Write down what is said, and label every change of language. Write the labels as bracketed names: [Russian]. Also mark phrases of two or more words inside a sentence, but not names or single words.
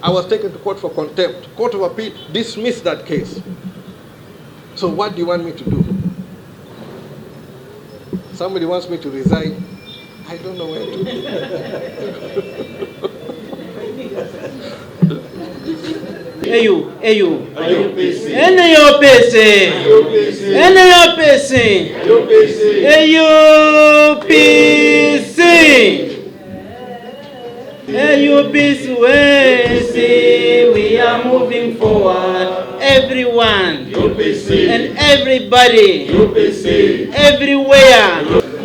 [English] I was taken to court for contempt. Court of Appeal dismissed that case. So what do you want me to do? Somebody wants me to resign. I don't know where to. AU. UPC. NUPC. NUPC. UPC. UPC. We are moving forward. Everyone. UPC. And everybody. UPC. Everywhere.